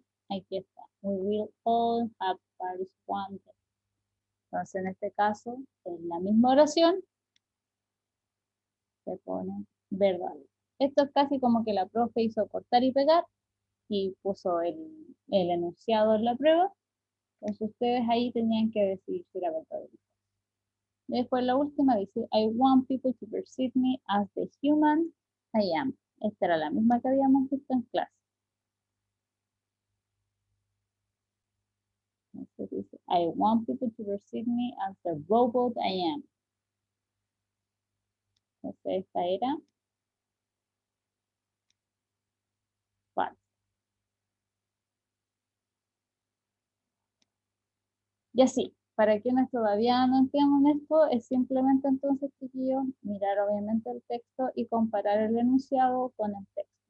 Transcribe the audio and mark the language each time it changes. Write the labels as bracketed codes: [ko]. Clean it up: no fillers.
[es] Aquí está. [en] We will all have wires one day. [es] Entonces, en este caso, en la misma oración, se pone verdad. Esto es casi como que la profe hizo cortar y pegar y puso el enunciado en la prueba. Entonces, ustedes ahí tenían que decidir si era verdad. Después la última dice, [en] I want people to perceive me as the human I am. [es] Esta era la misma que habíamos visto en clase. Entonces dice, [en] I want people to perceive me as the robot I am. [es] Entonces esta era falsa. Y así. Para quienes todavía no entienden esto, es simplemente entonces, chiquillos, mirar obviamente el texto y comparar el enunciado con el texto.